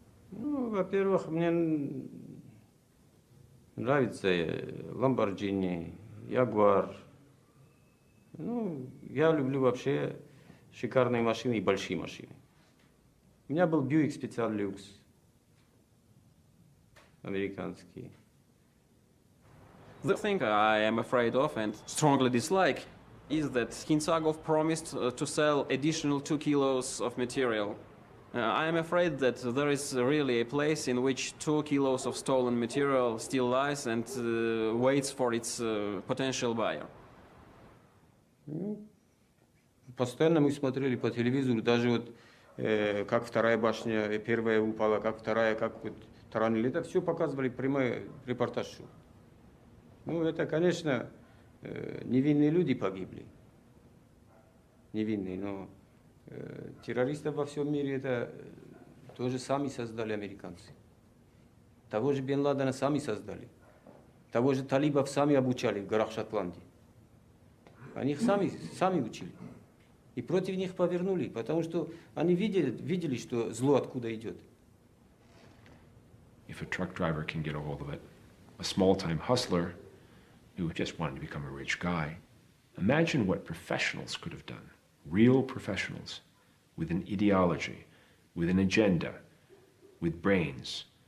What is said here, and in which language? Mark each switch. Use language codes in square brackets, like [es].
[ru] Ну, во-первых, мне нравится Lamborghini, Jaguar. Ну, я люблю вообще шикарные машины и большие машины. У меня был Buick Special Luxe, американский. [en] The thing I am afraid of and strongly dislike is that Hintsagov promised to sell additional 2 kilos of material. I am afraid that there is really a place in which 2 kilos of stolen material still lies and waits for its potential buyer. [ru] Постоянно мы смотрели по телевизору, даже вот как вторая башня, первая упала, как вторая, как вот таранили. Это все показывали прямой репортаж. Ну, это, конечно, невинные люди погибли. Невинные, но террористов во всем мире это тоже сами создали американцы. Того же Бен Ладена сами создали. Того же талибов сами обучали в горах Шотландии. Они их сами учили. И против них повернули, потому что они видели, что зло откуда идет. [en] If a truck driver can get a hold of it, a small-time hustler who just wanted to become a rich guy, imagine what professionals could have done. Real professionals with an ideology, with an agenda, with brains.